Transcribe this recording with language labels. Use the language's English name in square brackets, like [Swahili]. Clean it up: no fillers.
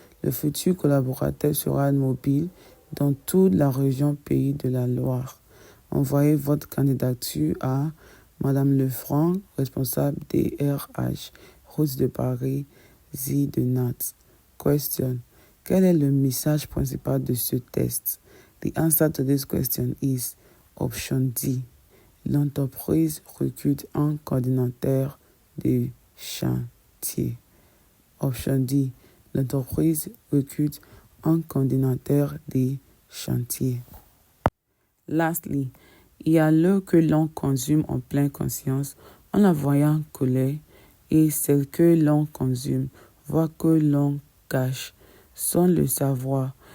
[French] Le futur collaborateur sera mobile dans toute la région Pays de la Loire. Envoyez votre candidature à Madame Lefranc, responsable des RH, Route de Paris, Z de Nantes. Question. Quel est le message principal de ce test? [English] The answer to this question is Option D. [French] L'entreprise recrute un coordinateur de chantier. Option D. L'entreprise recrute un coordinateur des chantiers. Lastly, il y a l'eau que l'on consomme en pleine conscience en la voyant couler et celle que l'on consomme, voire que l'on cache, sans le savoir.